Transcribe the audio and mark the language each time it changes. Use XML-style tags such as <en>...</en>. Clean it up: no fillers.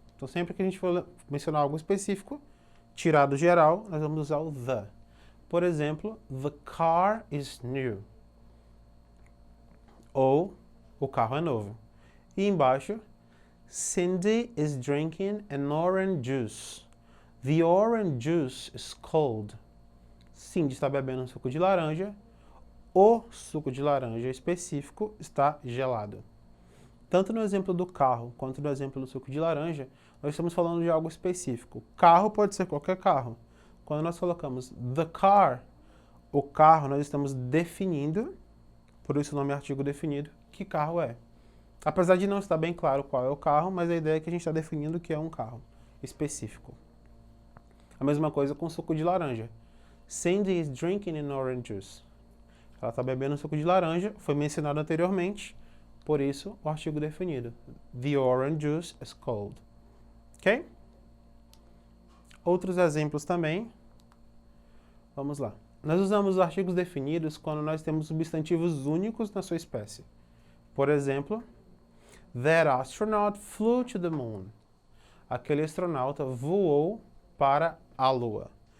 <pt>Então, sempre que a gente for mencionar algo específico, tirar do geral, nós vamos usar o the. Por exemplo,</pt> <en>the car is new.</en> <pt>Ou, o carro é novo. E embaixo,</pt> <en>Cindy is drinking an orange juice. The orange juice is cold.</en> <pt>Cindy está bebendo um suco de laranja. O suco de laranja específico está gelado. Tanto no exemplo do carro quanto no exemplo do suco de laranja, nós estamos falando de algo específico. Carro pode ser qualquer carro. Quando nós colocamos the car, o carro, nós estamos definindo, por isso o nome é artigo definido, que carro é. Apesar de não estar bem claro qual é o carro, mas a ideia é que a gente está definindo que é um carro específico. A mesma coisa com suco de laranja.</pt> <en>Cindy is drinking an orange juice.</en> <pt>Ela está bebendo suco de laranja, foi mencionado anteriormente, por isso o artigo definido.</pt> <en>The orange juice is cold. Ok?</en> <pt>Outros exemplos também. Vamos lá. Nós usamos os artigos definidos quando nós temos substantivos únicos na sua espécie. Por exemplo,</pt> <en>that astronaut flew to the moon.</en> <pt>Aquele astronauta voou para a Lua.</pt>